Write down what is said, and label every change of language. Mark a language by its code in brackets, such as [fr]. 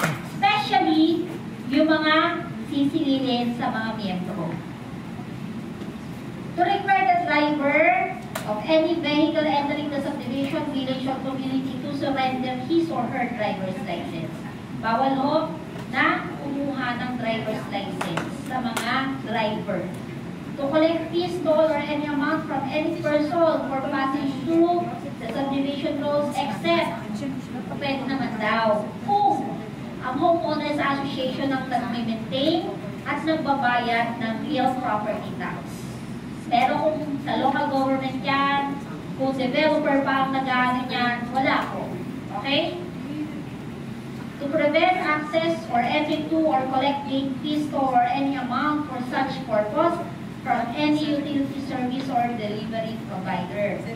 [tl] Especially, yung mga sisililin sa mga miyembro. [en] To require the driver of any vehicle entering the subdivision, village, or community to surrender his or her driver's license. [tl] Bawal ho na kumuha ng driver's license sa mga driver. [en] To collect fees, toll, or any amount from any person for passage through the subdivision roads except [tl] pwede naman daw kung ang homeowners association ang nag-maintain at nagbabayad ng real property tax. Pero kung sa local government yan, kung developer pa ang nag-ano yan, wala po. Okay? [en] To prevent access or entry to or collecting fees or any amount for such purpose from any utility service or delivery provider.